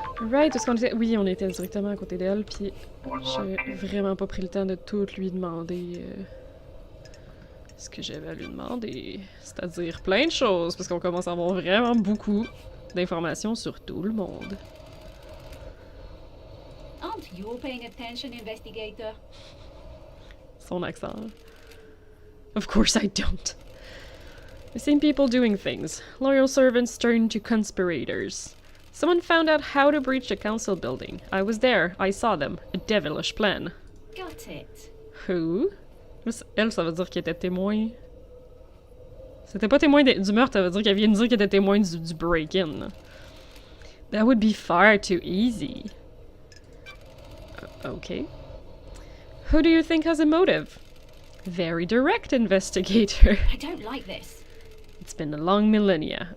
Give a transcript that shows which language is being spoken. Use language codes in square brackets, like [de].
[fr] Right, est-ce qu'on était... Oui, on était directement à côté d'elle, puis j'ai vraiment pas pris le temps de tout lui demander ce que j'avais à lui demander. C'est-à-dire plein de choses, parce qu'on commence à avoir vraiment beaucoup d'informations sur tout le monde. [en] Aren't you paying attention, investigator? [fr] Son accent. [en] Of course I don't. I've seen people doing things. Loyal servants turned to conspirators. Someone found out how to breach the council building. I was there. I saw them. A devilish plan. Got it. Who? [fr] Elle, ça veut dire qu'elle était témoin. C'était pas témoin du meurtre, ça veut dire qu'elle vient de dire qu'elle était témoin du break-in. [en] That would be far too easy. Okay. Who do you think has a motive? Very direct, investigator. I don't like this. It's been a long millennia.